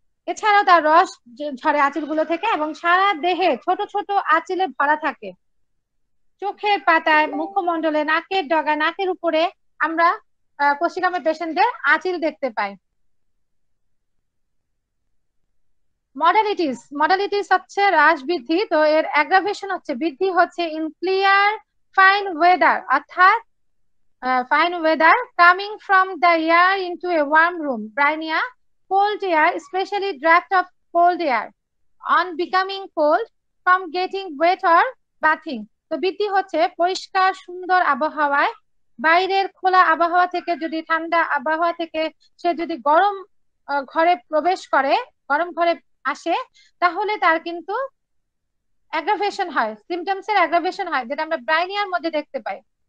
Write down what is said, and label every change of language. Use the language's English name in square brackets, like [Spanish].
[Bangla] এছাড়াও তার রস ঝরে আঁচিল গুলো থেকে, এবং সারা দেহে ছোট ছোট আঁচিলে ভরা থাকে, চোখের পাতায়, মুখমণ্ডলে, নাকের ডগা, নাকের উপরে আমরা কোষ্ঠিকামের পেশেন্টদের আঁচিল দেখতে পাই। মডালিটিস হচ্ছে হ্রাস বৃদ্ধি, তো এর অ্যাগ্রাভেশন হচ্ছে, বৃদ্ধি হচ্ছে ইন ক্লিয়ার ফাইন ওয়েদার, অর্থাৎ [English] fine weather, coming from the air into a warm room, briny cold air, especially draft of cold air, on becoming cold, from getting wet or bathing. [Bangla] তো বৃদ্ধি হচ্ছে পরিষ্কার সুন্দর আবহাওয়ায়, বাইরের খোলা আবহাওয়া থেকে যদি ঠান্ডা আবহাওয়া থেকে সে যদি গরম ঘরে প্রবেশ করে, গরম ঘরে আসে, তাহলে তার কিন্তু অ্যাগ্রাভেশন হয়, সিমটমসের অ্যাগ্রাভেশন হয়, যেটা আমরা ব্রাইনিয়ার মধ্যে দেখতে পাই।